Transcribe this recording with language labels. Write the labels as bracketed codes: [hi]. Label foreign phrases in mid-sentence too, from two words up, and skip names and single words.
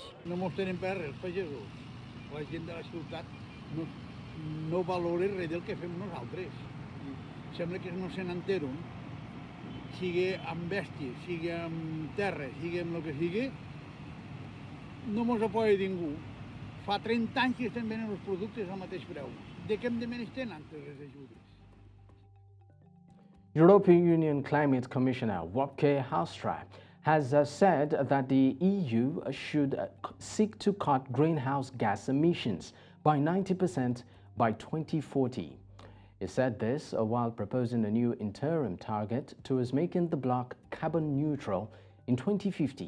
[ca] No mos tenen per res, els pagesos. La gent de la ciutat no valora res del que fem nosaltres. Sembla que no se n'enteren sigui amb bèsties, sigui amb terra, sigui amb el que sigui, no mos apoya ningú. Fa 30 anys que estem venent els productes al mateix preu. De què hem de menys tenen les ajudes? [en] European Union Climate Commissioner Wopke Hoekstra has said that the EU should seek to cut greenhouse gas emissions by 90% by 2040. He said this while proposing a new interim target towards making the bloc carbon neutral in 2050.